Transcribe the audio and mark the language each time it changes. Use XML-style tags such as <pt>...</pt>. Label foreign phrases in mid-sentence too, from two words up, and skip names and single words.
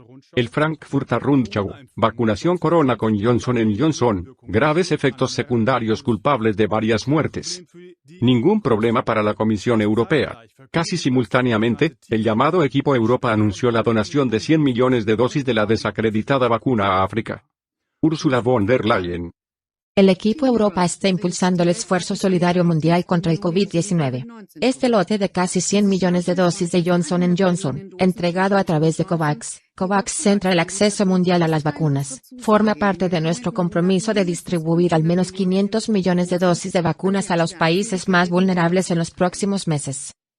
<es>El Frankfurter Rundschau. Vacunación corona con Johnson & Johnson. Graves efectos secundarios culpables de varias muertes. Ningún problema para la Comisión Europea. Casi simultáneamente, el llamado Equipo Europa anunció la donación de 100 millones de dosis de la desacreditada vacuna a África. Ursula von der Leyen. El Equipo Europa está impulsando el esfuerzo solidario mundial contra el COVID-19. Este lote de casi 100 millones de dosis de Johnson & Johnson, entregado a través de COVAX centra el acceso mundial a las vacunas, forma parte de nuestro compromiso de distribuir al menos 500 millones de dosis de vacunas a los países más vulnerables en los próximos meses.</es>